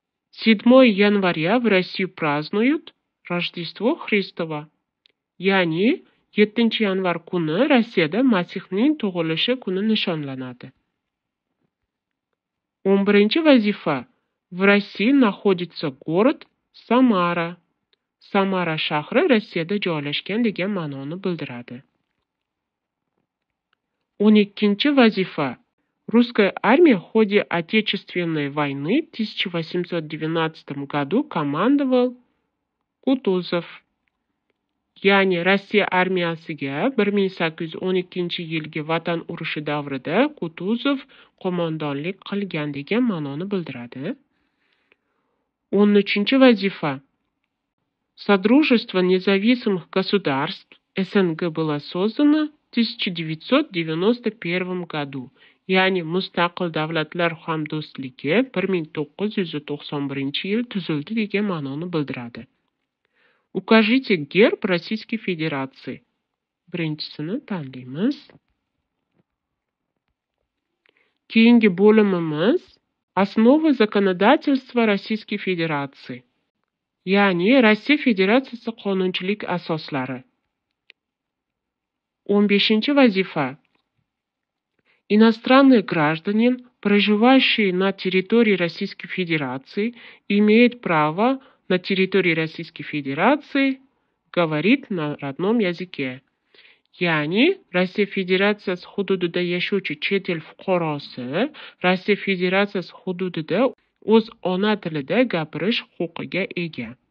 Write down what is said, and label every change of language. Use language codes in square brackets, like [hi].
[ru] 7 января в Россию празднуют Рождество Христово. [uz] Ya'ni 7 yanvar kuni Rossiyada Masihning tug'ilishi kuni nishonlanadi. [ru] 11-chi vazifa. В России находится город Самара. [uz] Samara shahri Rossiyada joylashgan degan ma'noni bildiradi. 12 vazifa. [ru] Русская армия в ходе Отечественной войны в 1812 году командовал Kutuzov. [uz] Ya'ni Rossiya armiyasiga 1812 yilgi Vatan urushi davrida Kutuzov qo'mondonlik qilgan degan ma'noni bildiradi. 13 vazifa. [ru] Содружество независимых государств СНГ было создано в 1991 году. [uz] Ya'ni Mustaqil davlatlar hamdo'stligi 1991 yil tuzildi degan ma'noni bildiradi. [ru] Укажите герб Российской Федерации. [uz] Birinchisini tanlaymiz. Keyingi bo'limimiz Основы законодательства Российской Федерации. Ya'ni Rossiya Federatsiyasi qonunchilik asoslari. 15 vazifa. [ru] Иностранный гражданин, проживающий на территории Российской Федерации, имеет право на территории Российской Федерации говорить на родном языке. [uz] Ya'ni Rossiya Federatsiyasi hududida yashovchi chet el fuqarosi Rossiya Federatsiyasi hududida o'z ona tilida gapirish huquqiga ega.